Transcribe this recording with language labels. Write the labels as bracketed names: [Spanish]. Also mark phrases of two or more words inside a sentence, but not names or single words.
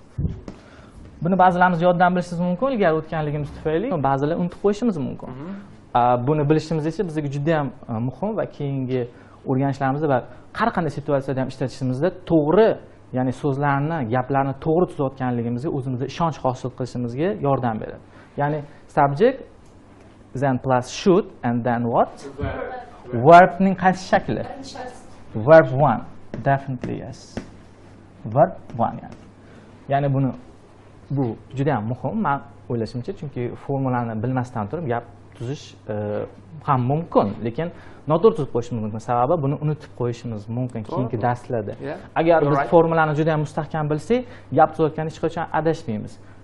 [Uzbek] Buni ba'zilarimiz yoddan bilishimiz mumkin, ilgari o'tganligimiz tufayli, ba'zilar unutib qo'yishimiz mumkin. Buni bilishimiz esa bizga juda ham muhim va keyingi o'rganishlarimizda va har qanday situatsiyada ham ishlatishimizda to'g'ri, ya'ni so'zlarni, gaplarni to'g'ri tuzayotganligimizga o'zimizga ishonch hosil qilishimizga yordam beradi. [English] Ya'ni subject, then plus should and then what? [Uzbek] Verbning qaysi shakli? [English] Verb 1. Definitely yes. [Uzbek] Verb 1 yani. Ya'ni bu juda ham muhim, men o'ylashimcha, chunki formularni bilmasdan turib gap tuzish ham mumkin, lekin noto'g'ri tuzib qo'yishimiz mumkin. Sababi buni unutib qo'yishimiz mumkin keyingi darslarda. Agar biz formularni juda ham mustahkam bilsak, gap tuzayotganda hech qachon adashmaymiz.